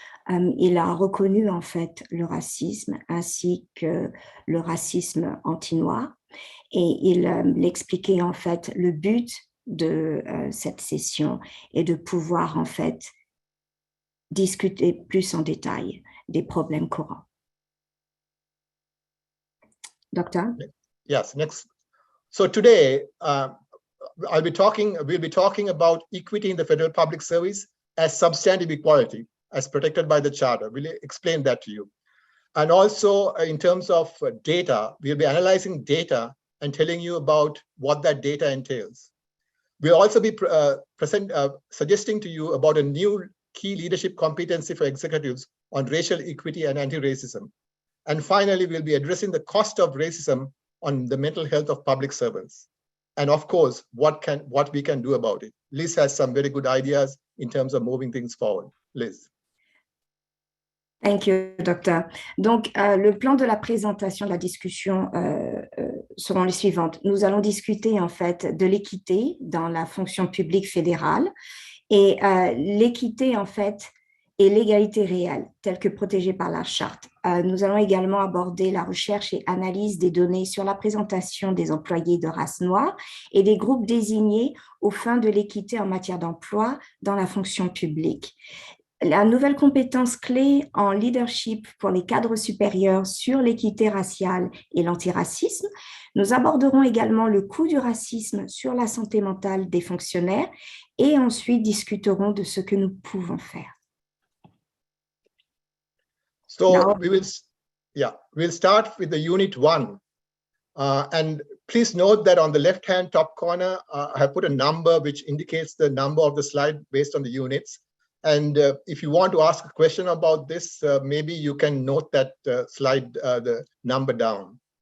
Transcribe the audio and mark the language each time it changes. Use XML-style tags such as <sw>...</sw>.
<fr>Il a reconnu, en fait, le racisme ainsi que le racisme anti-noir et il expliquait, en fait, le but de cette session est de pouvoir, en fait, discuter plus en détail des problèmes courants.</fr> <en>Doctor? Yes, next. So today, we'll be talking about equity in the federal public service as substantive equality, as protected by the Charter. We'll explain that to you. And also in terms of data, we'll be analyzing data and telling you about what that data entails. We'll also be suggesting to you about a new key leadership competency for executives on racial equity and anti-racism. And finally, we'll be addressing the cost of racism on the mental health of public servants. And of course, what we can do about it. Liz has some very good ideas in terms of moving things forward. Liz. Thank you, docteur.</en> <fr>Donc, le plan de la présentation de la discussion seront les suivantes. Nous allons discuter en fait de l'équité dans la fonction publique fédérale et l'équité en fait et l'égalité réelle telle que protégée par la charte. Nous allons également aborder la recherche et analyse des données sur la présentation des employés de race noire et des groupes désignés aux fins de l'équité en matière d'emploi dans la fonction publique. La nouvelle compétence clé en leadership pour les cadres supérieurs sur l'équité raciale et l'antiracisme. Nous aborderons également le coût du racisme sur la santé mentale des fonctionnaires et ensuite discuterons de ce que nous pouvons faire.</fr> <en>So we'll start with the unit 1. And please note that on the left-hand top corner, I have put a number which indicates the number of the slide based on the units. And if you want to ask a question about this, maybe you can note that slide, the number down.</en>